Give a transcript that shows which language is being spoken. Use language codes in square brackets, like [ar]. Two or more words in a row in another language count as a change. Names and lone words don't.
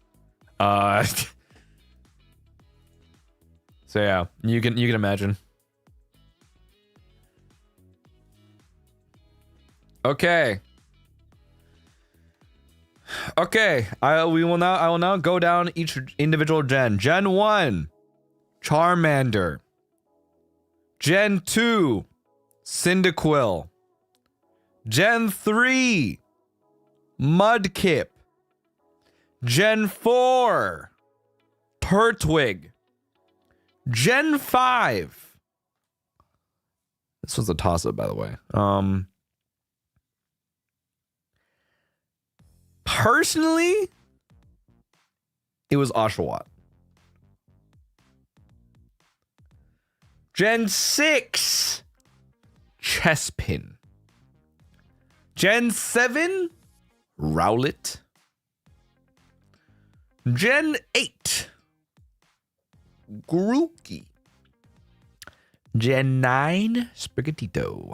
[en] So yeah, you can imagine. Okay. I will now go down each individual gen. Gen 1, Charmander. Gen 2, Cyndaquil. Gen 3, Mudkip. Gen 4, Turtwig. Gen 5. This was a toss-up, by the way. Personally, it was Oshawott. Gen 6, Chespin. Gen 7, Rowlet. Gen 8, Grookey. Gen 9, Sprigatito.